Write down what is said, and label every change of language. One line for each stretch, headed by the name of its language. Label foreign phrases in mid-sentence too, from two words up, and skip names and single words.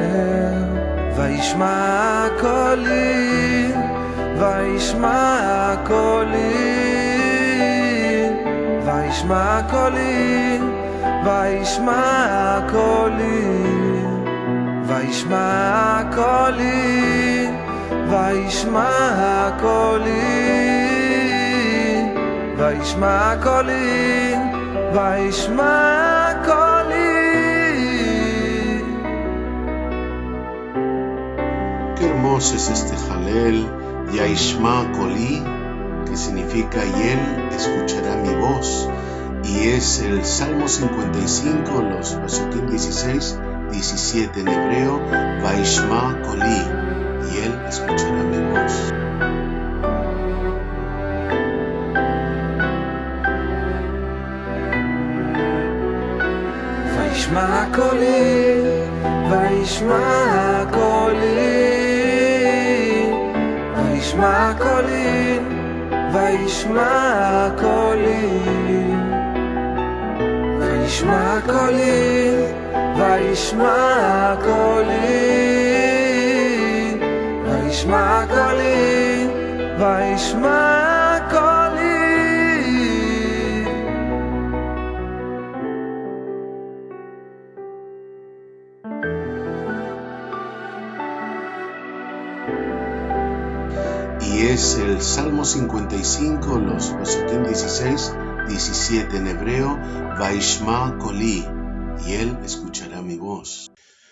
Hebrew: וישמע קולי וישמע קולי וישמע קולי וישמע קולי וישמע קולי וישמע קולי וישמע קולי וישמע קולי.
Spanish: Qué hermoso es este Jalel,
Hebrew: וישמע קולי,
Spanish: que significa y él escuchará mi voz, y es el Salmo 55, los Pesukim 16, 17 en hebreo,
Hebrew: וישמע קולי,
Spanish: y él escuchará mi voz.
Hebrew: וישמע קולי וישמע קולי וישמע קולי וישמע קולי וישמע קולי וישמע קולי וישמע קולי וישמע קולי.
Spanish: Y es el Salmo 55, los Pesukim 16, 17 en hebreo,
Hebrew: וישמע קולי,
Spanish: y él escuchará mi voz.